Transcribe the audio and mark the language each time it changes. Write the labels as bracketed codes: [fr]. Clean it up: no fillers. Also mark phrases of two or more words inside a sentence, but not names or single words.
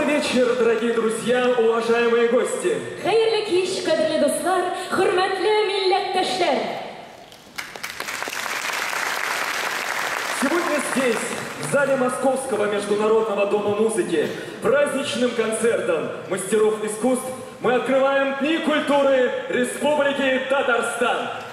[ru] вечер, дорогие друзья, уважаемые гости. [tt] Хәерле кич, кадерле дуслар, хөрмәтле милләттәшләр. [ru] Сегодня здесь, в зале Московского международного дома музыки, праздничным концертом мастеров искусств мы открываем Дни культуры Республики Татарстан.